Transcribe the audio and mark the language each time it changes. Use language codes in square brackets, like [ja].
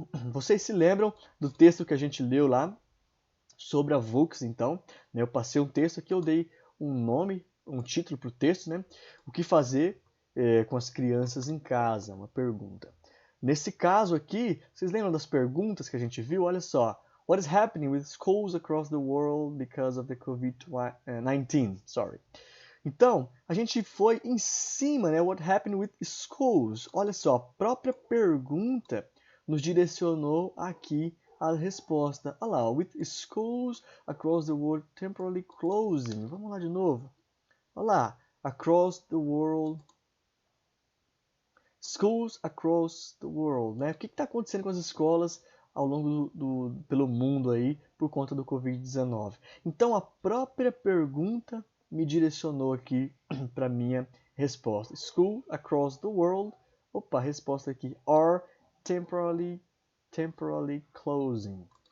[pt] Vocês se lembram do texto que a gente leu lá sobre a VUCS, então? Né? Eu passei um texto aqui, eu dei um nome, um título para o texto, né? O que fazer com as crianças em casa? Uma pergunta. Nesse caso aqui, vocês lembram das perguntas que a gente viu? Olha só. [en] What is happening with schools across the world because of the COVID-19? Sorry. [pt] Então, a gente foi em cima, né? [en] What happened with schools? [pt] Olha só, a própria pergunta nos direcionou aqui a resposta. Olha lá, [en] with schools across the world temporarily closing. [pt] Vamos lá de novo. Olha lá, [en] across the world. Schools across the world, [pt] né? O que está acontecendo com as escolas ao longo pelo mundo aí por conta do Covid-19? Então, a própria pergunta me direcionou aqui para minha resposta. [en] School across the world. [pt] Opa, resposta aqui. [en] Are temporarily closing.